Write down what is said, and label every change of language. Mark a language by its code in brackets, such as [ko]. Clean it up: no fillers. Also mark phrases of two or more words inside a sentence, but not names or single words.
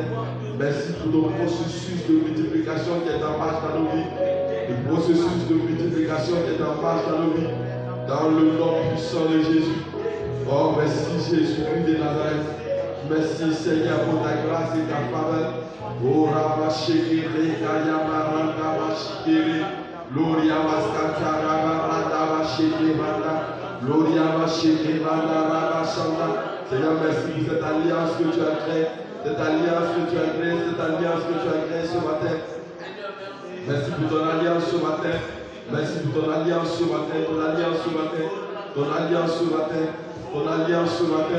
[fr] Merci pour ton processus de multiplication qui est en marche dans nos vies. Le processus de multiplication qui est en marche dans nos vies. Dans le nom puissant de Jésus. Oh, merci Jésus-Christ de Nazareth. Merci Seigneur pour ta grâce et ta faveur. Oh, Rabashekere, Kayamaranda, Bashikere, Gloria Maskanta, Rabaranda, Bashekere, Gloria Bashekere, Rabashanda. Seigneur, merci pour cette alliance que tu as créée. Cette alliance que tu as créée, cette alliance que tu as créée ce matin. Merci pour ton alliance ce matin. Merci pour ton alliance ce matin, ton alliance ce matin, ton alliance ce matin, ton alliance ce matin.